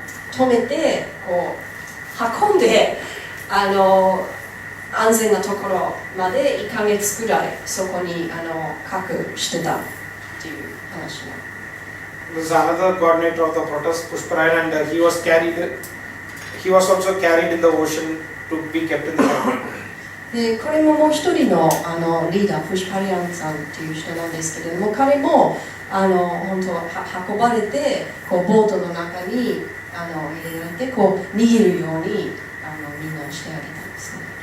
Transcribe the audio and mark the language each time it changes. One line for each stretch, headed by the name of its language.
Japanese: 止めてこう運んで安全なところまで1ヶ月くらいそこに隠してたっていう話も。
English: This is another coordinator of the protest, Pushparayan, and he was also carried in the ocean to be kept in the water.
Japanese: でこれももう一人のリーダー、プシュパリアンさんっていう人なんですけれども、彼も本当運ばれてこうボートの中に入れられてこう逃げるようにみんなしてあげたんですね。